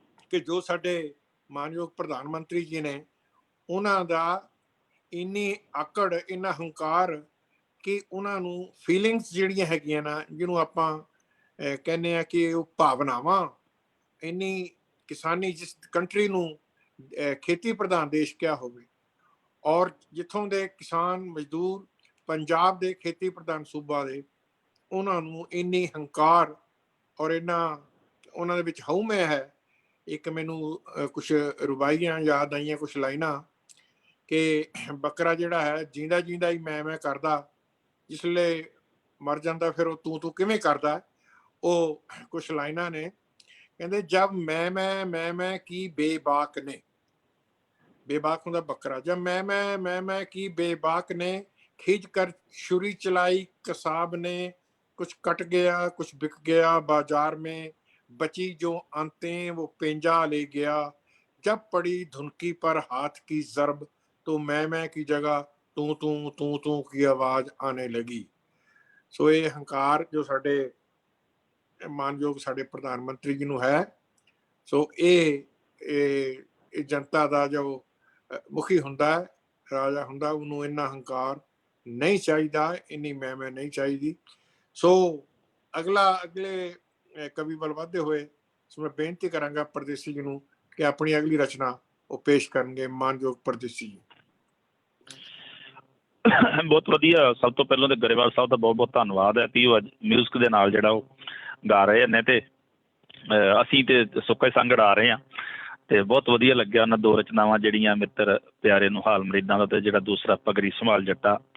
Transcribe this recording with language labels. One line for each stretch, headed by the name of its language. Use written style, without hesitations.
Punjabi: ਕਿ ਜੋ ਸਾਡੇ ਮਾਨਯੋਗ ਪ੍ਰਧਾਨ ਮੰਤਰੀ ਜੀ ਨੇ, ਉਹਨਾਂ ਦਾ ਇੰਨੀ ਆਕੜ, ਇੰਨਾ ਹੰਕਾਰ ਕਿ ਉਹਨਾਂ ਨੂੰ ਫੀਲਿੰਗਸ ਜਿਹੜੀਆਂ ਹੈਗੀਆਂ ਨਾ, ਜਿਹਨੂੰ ਆਪਾਂ ਕਹਿੰਦੇ ਆ ਕਿ ਉਹ ਭਾਵਨਾਵਾਂ, ਇੰਨੀ ਕਿਸਾਨੀ, ਜਿਸ ਕੰਟਰੀ ਨੂੰ ਖੇਤੀ ਪ੍ਰਧਾਨ ਦੇਸ਼ ਕਿਹਾ ਹੋਵੇ, ਔਰ ਜਿੱਥੋਂ ਦੇ ਕਿਸਾਨ ਮਜ਼ਦੂਰ ਪੰਜਾਬ ਦੇ ਖੇਤੀ ਪ੍ਰਧਾਨ ਸੂਬਾ ਦੇ, ਉਹਨਾਂ ਨੂੰ ਇੰਨੀ ਹੰਕਾਰ ਔਰ ਇੰਨਾ ਉਹਨਾਂ ਦੇ ਵਿੱਚ ਹਉਮੈ ਹੈ। ਇੱਕ ਮੈਨੂੰ ਕੁਛ ਰੁਬਾਈਆਂ ਯਾਦ ਆਈਆਂ, ਕੁਛ ਲਾਈਨਾਂ ਕਿ ਬੱਕਰਾ ਜਿਹੜਾ ਹੈ ਜਿੰਦਾ ਜਿੰਦਾ ਹੀ ਮੈਂ ਕਰਦਾ, ਜਿਸਲੇ ਮਰ ਜਾਂਦਾ ਫਿਰ ਉਹ ਤੂੰ ਕਿਵੇਂ ਕਰਦਾ। ਉਹ ਕੁਛ ਲਾਈਨਾਂ ਨੇ, ਕਹਿੰਦੇ ਜਬ ਮੈਂ ਕੀ ਬੇਬਾਕ ਨੇ,
Hindi: बेबाक
Punjabi: ਹੁੰਦਾ ਬੱਕਰਾ,
Hindi: जब मैं की बेबाक ने खींच कर छुरी चलाई कसाब ने, कुछ कट गया कुछ बिक गया बाजार में, बची जो अंतें वो पेंजा ले गया, जब पड़ी धुनकी पर हाथ की जरब तो मैं की जगह तू की आवाज आने लगी।
Punjabi: सो ये हंकार जो साडे मानयोग साडे प्रधान मंत्री जी नूं है,
Hindi: सो ये जनता का जो
Punjabi: ਮੁਖੀ ਹੁੰਦਾ, ਰਾਜਾ ਹੁੰਦਾ, ਉਹਨੂੰ ਇੰਨਾ ਹੰਕਾਰ ਨਹੀਂ ਚਾਹੀਦਾ, ਇੰਨੀ ਮੈਂ ਨਹੀਂ ਚਾਹੀਦੀ। ਸੋ ਅਗਲੇ ਕਵੀ ਵੱਲ ਵਧਦੇ ਹੋਏ ਮੈਂ ਬੇਨਤੀ ਕਰਾਂਗਾ ਪਰਦੇਸੀ ਜੀ ਨੂੰ ਕਿ ਆਪਣੀ ਅਗਲੀ ਰਚਨਾ ਉਹ ਪੇਸ਼ ਕਰਨਗੇ। ਮਾਨਯੋਗ ਪਰਦੇਸੀ ਜੀ। ਬਹੁਤ ਵਧੀਆ। ਸਭ ਤੋਂ ਪਹਿਲਾਂ ਤਾਂ ਗਰੇਵਾਲ ਸਾਹਿਬ ਦਾ ਬਹੁਤ ਬਹੁਤ ਧੰਨਵਾਦ ਹੈ ਕਿ ਉਹ ਅੱਜ ਮਿਊਜ਼ਿਕ ਦੇ ਨਾਲ ਜਿਹੜਾ ਉਹ ਗਾ ਰਹੇ ਨੇ, ਤੇ ਅਸੀਂ ਤੇ ਸੁੱਕਾ ਸੰਗੜ ਆ ਰਹੇ ਹਾਂ, ਤੇ ਬਹੁਤ ਵਧੀਆ ਲੱਗਿਆ ਉਹਨਾਂ ਦੋ ਰਚਨਾਵਾਂ ਜਿਹੜੀਆਂ ਮਿੱਤਰ ਪਿਆਰੇ ਨੂੰ ਹਾਲ ਮਰੀਦਾਂ ਦਾ, ਤੇ ਜਿਹੜਾ ਦੂਸਰਾ ਪਗੜੀ ਸੰਭਾਲ ਜੱਟਾ।